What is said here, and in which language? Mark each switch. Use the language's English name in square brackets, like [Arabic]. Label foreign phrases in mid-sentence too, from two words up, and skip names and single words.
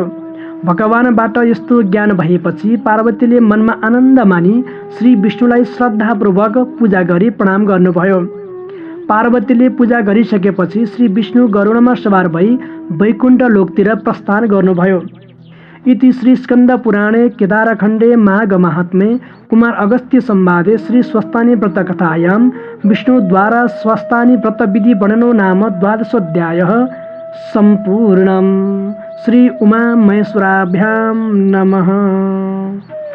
[Nepali] भगवानबाट यस्तो ज्ञान भएपछि पार्वतीले मनमा आनन्द मानी श्री विष्णुलाई श्रद्धापूर्वक पूजा गरी प्रणाम गर्नुभयो। पार्वतीले पूजा गरिसकेपछि श्री विष्णु गरुडमा सवार भई वैकुण्ठ लोकतिर प्रस्थान गर्नुभयो। [Sanskrit] इति श्री स्कन्द पुराणे केदारखण्डे माघ महात्म्ये कुमार अगस्त्य संवादे श्री स्वस्थानी व्रत कथायां विष्णुद्वारा स्वस्थानी व्रत विधि वर्णनो नाम 12अध्यायः सम्पूर्णम्। श्री उमा महेश्वराभ्यां नमः।